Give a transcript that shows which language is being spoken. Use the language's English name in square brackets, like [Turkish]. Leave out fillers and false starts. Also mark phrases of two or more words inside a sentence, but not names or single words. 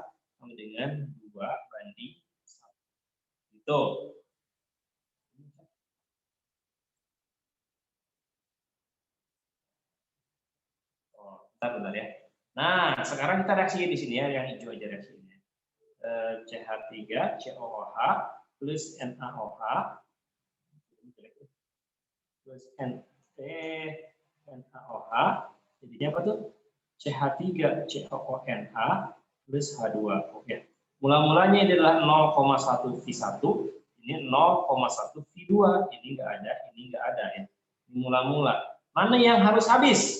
[Indonesian] Sama dengan 2 banding 1. Gitu. Oh, bentar ya. Nah, sekarang kita reaksi di sini ya, yang hijau aja reaksinya. CH3COOH plus NaOH plus NaOH jadinya apa tuh? CH3COONH plus H2O ya. Mula-mulanya adalah 0,1 V1, ini 0,1 V2, ini nggak ada ya. Ini mula-mula. Mana yang harus habis?